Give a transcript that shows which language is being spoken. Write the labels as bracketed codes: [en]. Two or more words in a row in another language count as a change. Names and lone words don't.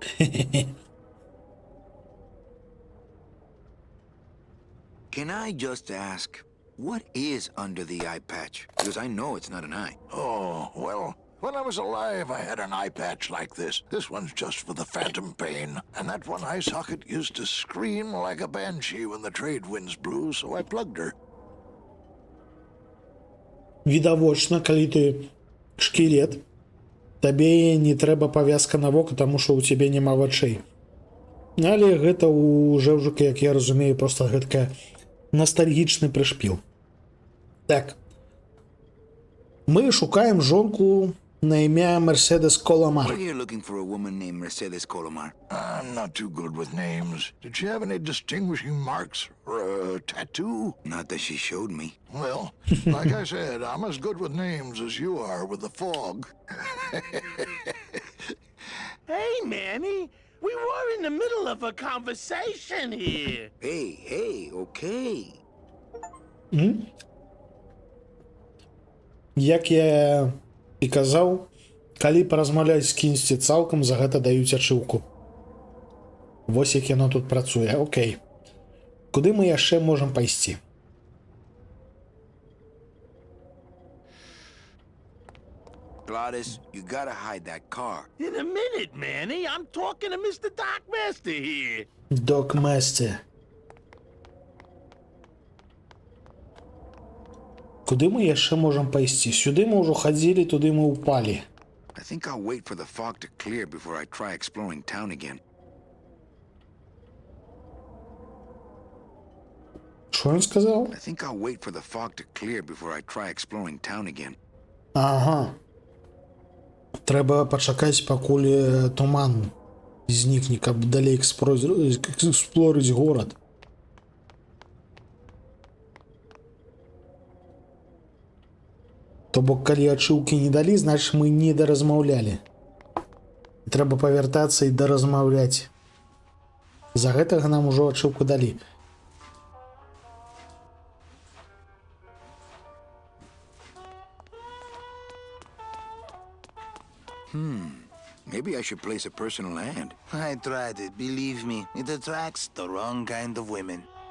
[en] Can I just ask, what is under the eye patch? Because I know it's not an eye. Oh, well, when I was alive, I had an eye patch like this. This one's just for the phantom pain. And that one eye socket used to scream like a banshee when the trade winds blew, so I plugged her. [be] Відавочна, калі ты шкілет, табе не трэба павязка на вока, таму што ў цябе няма вачэй. Але гэта ў жэўжыка, як я разумею, проста гэткая ностальгічны прышпіл. Так. Мы шукаем жонку на імя Мерседес Коломар. [en] We're here looking for a woman named Mercedes Colomar. I'm not too good with names. Did she have any distinguishing marks or a tattoo? Not that she showed me. Well, like I said, I'm as good with names as you are with the fog. Hey, Manny, we were in the middle of a conversation here. Hey, okay. [be] Як я і казаў, калі паразмаўляць з кімсьці цалкам, за гэта даюць ачыўку. Вось як яно тут працуе. Окей. Куды мы яшчэ можам пайсці? [en] Gladys, you gotta hide that car. In a minute, Manny. I'm talking to Mr. Doc Master here. [be] Док-месце. Куды мы яшчэ можам пайсці? Сюды мы ўжо хадзілі, туды мы ўпалі. [en] I think I'll wait for the fog to clear before I try exploring town again. [be] Што ён сказаў? [en] I think I'll wait for the fog to clear before I try exploring town again. [be] Ага. Трэба пачакаць, пакуль туман знікне, каб далей эксплорыць горад. То бок, калі ачыўкі не далі, значыць мы не даразмаўлялі. Трэба павяртацца і даразмаўляць. За гэтага нам ужо ачыўку далі. [en] Maybe I should place a personal ad. I tried it, believe me. It attracts the wrong kind of women.